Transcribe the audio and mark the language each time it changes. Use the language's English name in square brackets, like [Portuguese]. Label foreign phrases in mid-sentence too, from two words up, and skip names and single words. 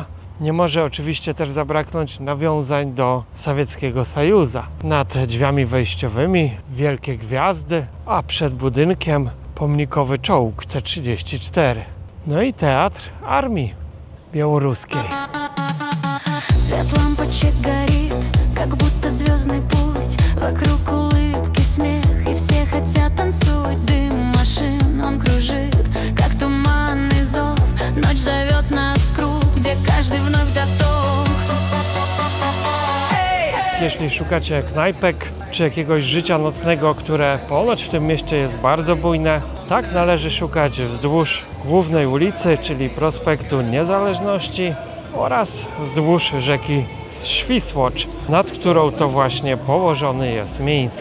[Polish] Nie może oczywiście też zabraknąć nawiązań do Sowieckiego Sojuza. Nad drzwiami wejściowymi wielkie gwiazdy, a przed budynkiem pomnikowy czołg T-34. No i teatr armii białoruskiej. [Russian] Свет лампочек горит, как будто звездный путь. Вокруг улыбки, смех, и все хотят танцевать. Дым машин, он кружит, как туманный зов. Ночь зовет нас в круг, где каждый вновь готов. [Polish] Jeśli szukacie knajpek czy jakiegoś życia nocnego, które ponoć w tym mieście jest bardzo bujne, tak należy szukać wzdłuż głównej ulicy, czyli Prospektu Niezależności, oraz wzdłuż rzeki Świsłocz, nad którą to właśnie położony jest Mińsk.